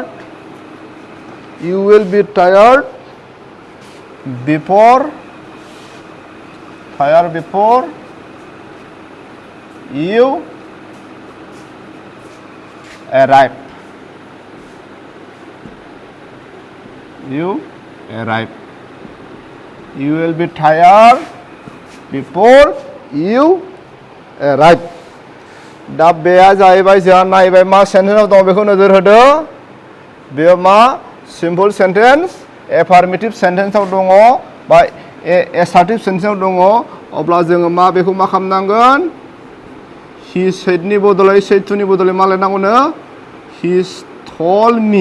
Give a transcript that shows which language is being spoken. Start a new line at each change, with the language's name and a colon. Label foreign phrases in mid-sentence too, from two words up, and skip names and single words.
English: You will be tired before you arrive. You arrive. You will be tired before you arrive.
Bodo: दा बेया जाहैबाय जोंहा नायबाय मा सेन्टेन्सआव दं बेखौ नोजोर होदो। बेयो मा
English: simple sentence affirmative sentenceआव
Bodo: दङ बा
English: assertive sentenceआव
Bodo: दङ। अब्ला जोङो मा बेखौ मा खालामनांगोन
English: he saidनि
Bodo: बदलै
English: said toनि
Bodo: बदलै मा लिरनांगौनो
English: he told me.